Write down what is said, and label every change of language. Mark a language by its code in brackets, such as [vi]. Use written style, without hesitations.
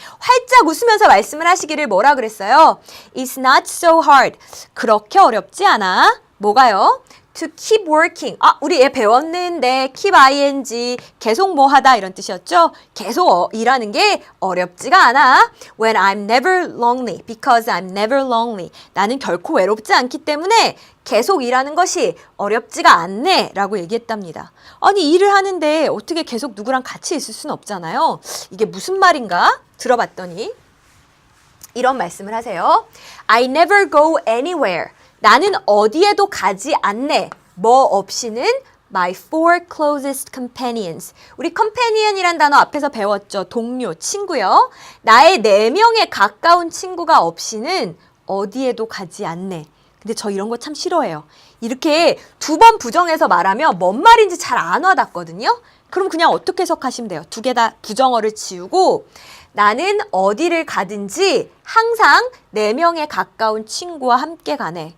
[ko] 활짝 웃으면서 말씀을 하시기를 뭐라 그랬어요? [en] It's not so hard. [ko] 그렇게 어렵지 않아. 뭐가요? [en] To keep working. [ko] 우리 얘 배웠는데 keep ing, 계속 뭐 하다 이런 뜻이었죠? 계속 일하는 게 어렵지가 않아. [en] When I'm never lonely, because I'm never lonely. [ko] 나는 결코 외롭지 않기 때문에 계속 일하는 것이 어렵지가 않네 라고 얘기했답니다. 아니, 일을 하는데 어떻게 계속 누구랑 같이 있을 수는 없잖아요. 이게 무슨 말인가? 들어봤더니 이런 말씀을 하세요. [en] I never go anywhere. [ko] 나는 어디에도 가지 않네. 뭐 없이는 [en] my four closest companions. [ko] 우리 companion이란 단어 앞에서 배웠죠. 동료, 친구요. 나의 4명의 가까운 친구가 없이는 어디에도 가지 않네. 근데 저 이런 거 참 싫어해요. 이렇게 2번 부정해서 말하면 뭔 말인지 잘 안 와닿거든요. 그럼 그냥 어떻게 해석하시면 돼요? 2개 다 부정어를 지우고 나는 어디를 가든지 항상 4명의 가까운 친구와 함께 가네.